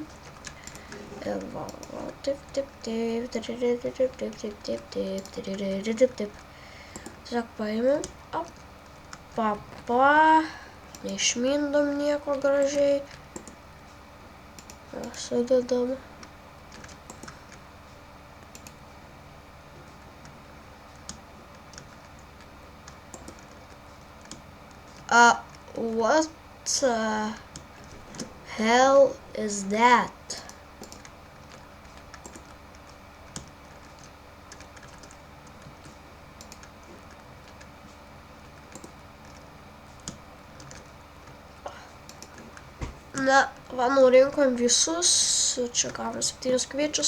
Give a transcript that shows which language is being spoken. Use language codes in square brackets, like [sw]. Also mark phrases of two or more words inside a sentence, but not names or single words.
[lt] Ir va, taip. Tiesiog paėmėm, neišmindom nieko gražiai. Sudedam. [en] What the hell is that? [lt] Na, va, nurinkom visus, čia gavome 7 kviečius.